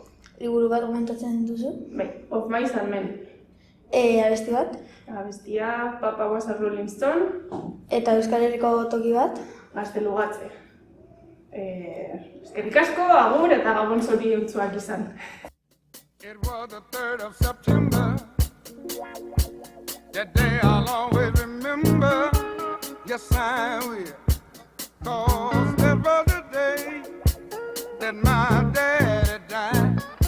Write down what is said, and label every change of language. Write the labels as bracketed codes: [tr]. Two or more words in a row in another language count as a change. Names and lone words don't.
[eu] Liburu bat gomendatzen duzu? Bai, Of Mice and Men. Abesti bat? Abestia, Papa was a Rolling Stone. Eta Euskal Herriko toki bat? Gaztelugatze. Eskerrik asko, agur eta gabon zoriontsuak izan. [en] It was the 3rd of September. That day I'll always remember. Yes, I will. 'Cause that was the day that my daddy died.